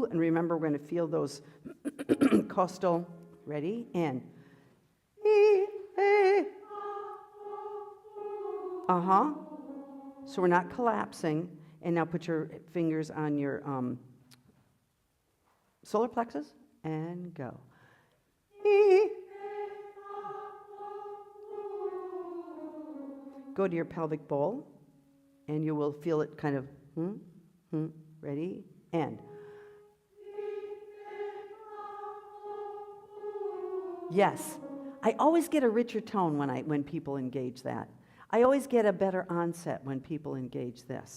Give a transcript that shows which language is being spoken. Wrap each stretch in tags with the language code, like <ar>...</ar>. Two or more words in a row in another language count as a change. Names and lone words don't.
<en>And remember, we're going to feel those costal. Ready? And e, e, so we're not collapsing. And now put your fingers on your solar plexus and go. E, go to your pelvic bowl, and you will feel it kind of, ready? And. Yes. I always get a richer tone when people engage that. I always get a better onset when people engage this.</en>